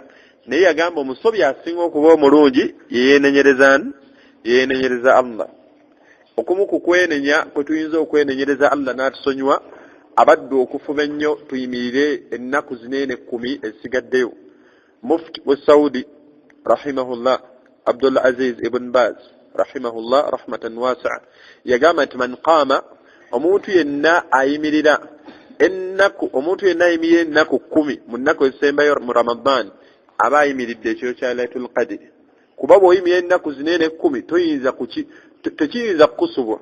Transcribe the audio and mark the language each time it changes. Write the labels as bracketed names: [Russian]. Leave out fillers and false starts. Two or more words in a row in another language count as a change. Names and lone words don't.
[Ganda] Naye yagamba omusobya asinga okuba omulungi yeenenyereza Allah. Okumu ku kwenenya kwe tuyinza okwenenyereza Allah n'atusonyiwa abadde okufuba ennyo tuyimirire ennaku zinene 10 ezisigaddeyo. mufti wa Saudi rahimahullah Abdul Aziz ibn Baz rahimahullah [Arabic] رحمة واسعة [Ganda] yagamba nti [Arabic] من قام [Ganda] omuntu yenna ayimirira ennaku omuntu yenna ayimirira ennaku 10 mu nnaku ezisembayo mu Ramadan aba ayimiridde ekiro kya Laylatul Qadr kuba bw'oyimirira ennaku zinene 10 tekiyinza kukusubwa.